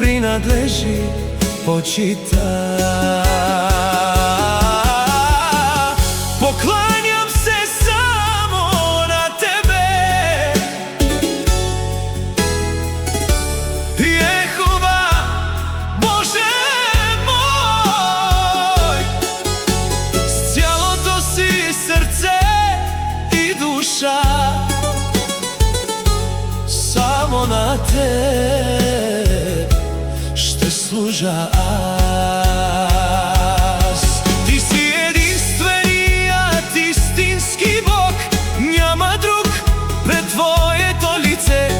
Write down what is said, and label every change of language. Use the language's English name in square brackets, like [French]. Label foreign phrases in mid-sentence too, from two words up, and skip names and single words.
[Bulgarian] принадлежи почита. [Serbian] Покланjam se samo na tebe, Jehova, Bože moj. [Bulgarian] S цялото си сърце и душа, само на теб ще служа аз. Ти си единственият истински Бог, няма друг пред Твоето лице.